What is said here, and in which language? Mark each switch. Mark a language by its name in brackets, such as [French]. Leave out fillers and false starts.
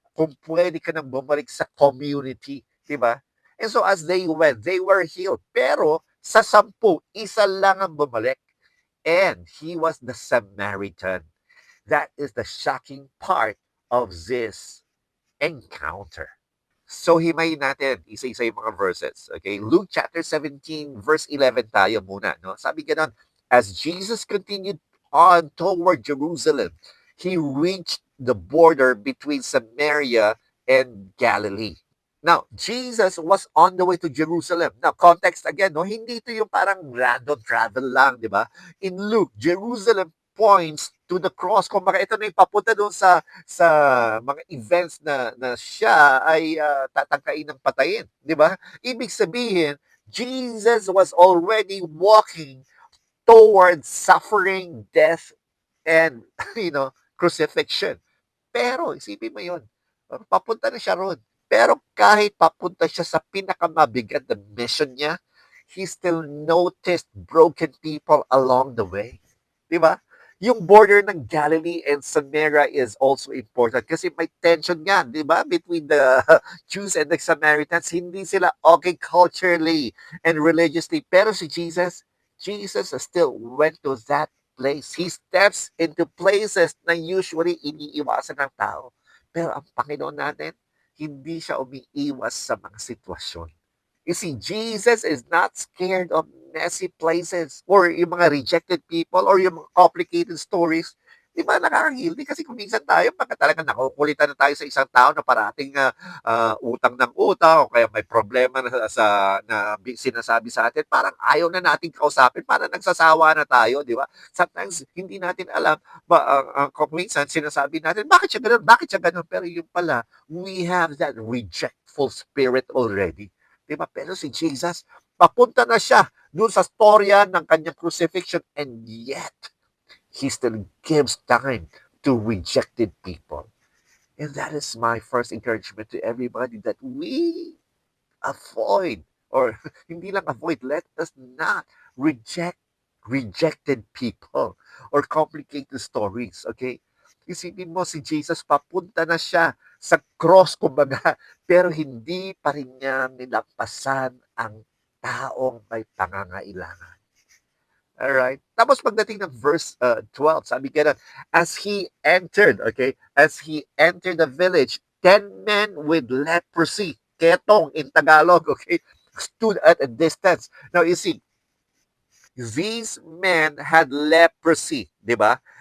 [Filipino] Kung pwede ka nang bumalik sa community. Diba? [English] And so as they went, they were healed. [Filipino] Pero sa 10, isa lang ang bumalik. [English] And he was the Samaritan. That is the shocking part of this encounter. [Filipino] So himayin natin isa-isa yung mga verses. Okay? Luke chapter 17 verse 11 tayo muna, no? [English] Sabi gano'n, as Jesus continued on toward Jerusalem, he reached the border between Samaria and Galilee. Now, Jesus was on the way to Jerusalem. [Filipino] Now, context again, no? Hindi ito yung parang random travel lang, di ba? [English] In Luke, Jerusalem points to the cross. [Filipino] Kung baka ito na yung papunta doon sa mga events na siya ay tatangkain ng patayin, di ba? [English] Ibig sabihin, Jesus was already walking towards suffering, death, and crucifixion. [Filipino] Pero isipin mo 'yon, papunta na siya roon. Pero kahit papunta siya sa pinakamabigat na mission niya, he still noticed broken people along the way. 'Di ba? [English] Yung border ng Galilee and Samaria is also important kasi may tension nga, 'di ba, between the Jews and the Samaritans. [Filipino] Hindi sila okay culturally and religiously. [English] Pero si Jesus still went to that place. He steps into places na usually iniiwasan ng tao. [Filipino] Pero ang Panginoon natin, hindi siya umiiwas sa mga sitwasyon. [English] You see, Jesus is not scared of messy places or yung mga rejected people or yung mga complicated stories. Di ba nakakagilty? [Filipino] Kasi kung minsan tayo, pagka talagang nakukulitan na tayo sa isang tao na parating utang ng utang o kaya may problema na sinasabi sa atin, parang ayaw na nating kausapin, parang nagsasawa na tayo, di ba? Sometimes, hindi natin alam, kung minsan sinasabi natin, bakit siya ganun? Bakit siya ganun? [English] Pero yung pala, we have that rejectful spirit already. [Filipino] Di ba? Pero si Jesus, papunta na siya doon sa storya ng kanyang crucifixion and yet, [English] He still gives time to rejected people. And that is my first encouragement to everybody, that we avoid, or hindi lang avoid, let us not reject rejected people or complicate the stories, okay? [Filipino] Isipin mo si Jesus, papunta na siya sa cross, kumbaga, pero hindi pa rin niya nilampasan ang taong may pangangailangan. [English] Alright? Tapos pagdating ng verse 12, sabi ka as he entered, okay, as he entered the village, 10 men with leprosy, ketong in Tagalog, okay, stood at a distance. Now you see, these men had leprosy, di ba?